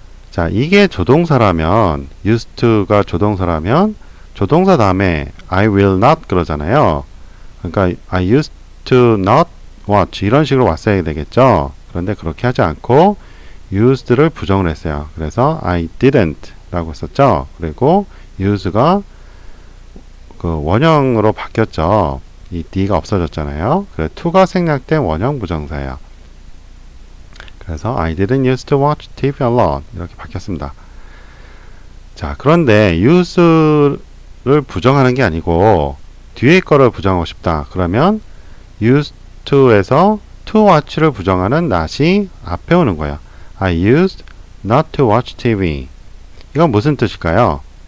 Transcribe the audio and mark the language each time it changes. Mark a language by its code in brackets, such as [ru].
[ko] 자, 이게 조동사라면 used to가 조동사라면 조동사 다음에 I will not 그러잖아요. 그러니까 [en] I used to not watch [ko] 이런 식으로 왔어야 되겠죠. 그런데 그렇게 하지 않고 used를 부정을 했어요. 그래서 I didn't 라고 썼죠. 그리고 use가 그 원형으로 바뀌었죠. 이 d가 없어졌잖아요. 그래서 to가 생략된 원형 부정사예요. 그래서 [en] I didn't used to watch TV a lot [ko] 이렇게 바뀌었습니다. 자, 그런데 use를 부정하는 게 아니고 뒤에 거를 부정하고 싶다. 그러면 used to에서 to watch를 부정하는 not이 앞에 오는 거예요. [en] I used not to watch TV. [ko] 이건 무슨 뜻일까요?